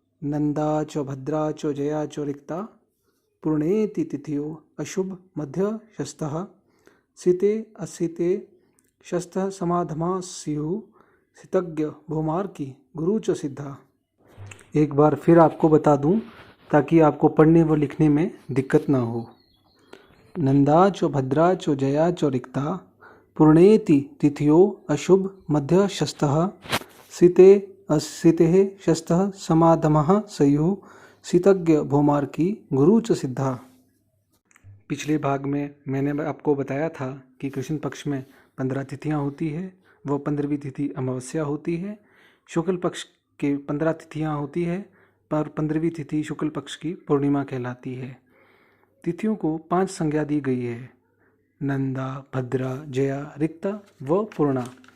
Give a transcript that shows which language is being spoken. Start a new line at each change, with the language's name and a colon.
Sanskrit: नंदा च भद्रा च जया च रिक्ता पूर्णेति तिथियो अशुभ मध्य शस्तः सिते असिते शस्तः समाधमा स्युः सितज्ञ भौमार्की गुरु च सिद्धा।
Hindi: एक बार फिर आपको बता दूं ताकि आपको पढ़ने व लिखने में दिक्कत ना हो।
Sanskrit: नंदा च भद्रा च जया च रिक्ता पूर्णेति तिथियो अशुभ मध्य शस्तः सिते असिते शस्तः समाधमः स्युः सितज्ञ भौमार्की गुरु च सिद्धा।
Hindi: पिछले भाग में मैंने आपको बताया था कि कृष्ण पक्ष में 15 तिथियां होती है, वह 15वीं तिथि अमावस्या होती है। शुक्ल पक्ष के 15 तिथियां होती है, पर 15वीं तिथि शुक्ल पक्ष की पूर्णिमा कहलाती है। तिथियों को 5 संज्ञा दी गई है: नंदा, भद्रा, जया, रिक्ता व पूर्णा।